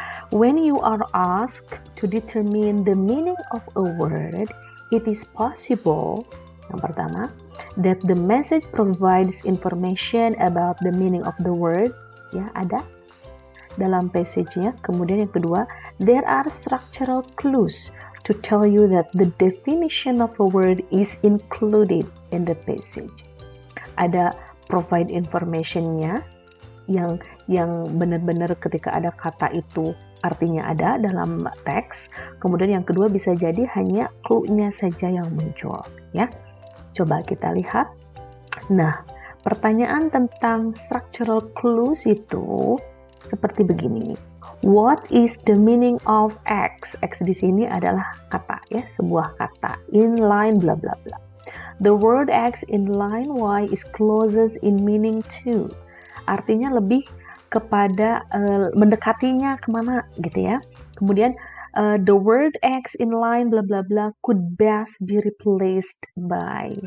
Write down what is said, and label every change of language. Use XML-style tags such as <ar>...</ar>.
<en>When you are asked to determine the meaning of a word, it is possible,</en> <id>yang pertama,</id> <en>that the message provides information about the meaning of the word, ya,</en> <id>ada dalam passage-nya. Kemudian yang kedua,</id> <en>there are structural clues to tell you that the definition of a word is included in the passage.</en> <id>Ada provide information-nya yang benar-benar ketika ada kata itu artinya ada dalam teks. Kemudian yang kedua bisa jadi hanya clue-nya saja yang muncul, ya. Coba kita lihat. Nah, pertanyaan tentang structural clues itu seperti begini.</id> <en>What is the meaning of X?</en> <id>X di sini adalah kata, ya, sebuah kata.</id> <en>In line bla bla bla. The word X in line Y is closest in meaning to.</en> <id>Artinya lebih kepada mendekatinya kemana gitu ya.</id> <en>Kemudian the word X in line bla bla bla could best be replaced by.</en>